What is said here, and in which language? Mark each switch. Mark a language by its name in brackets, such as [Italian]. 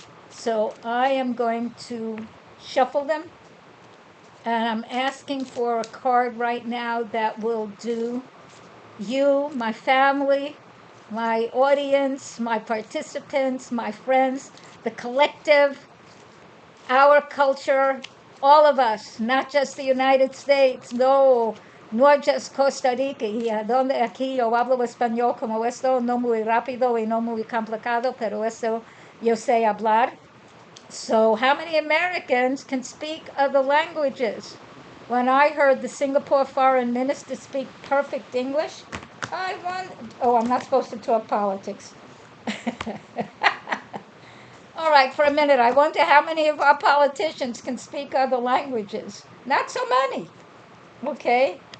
[English] So, I am going to shuffle them. And I'm asking for a card right now that will do you, my family, my audience, my participants, my friends, the collective, our culture, all of us, not just the United States, no, no just Costa Rica. [Spanish] Y a donde aquí yo hablo español como esto, no muy rápido y no muy complicado, pero eso yo sé hablar. [English] So, how many Americans can speak other languages? When I heard the Singapore foreign minister speak perfect English, I won. Oh, I'm not supposed to talk politics. All right, for a minute, I wonder how many of our politicians can speak other languages. Not so many. Okay.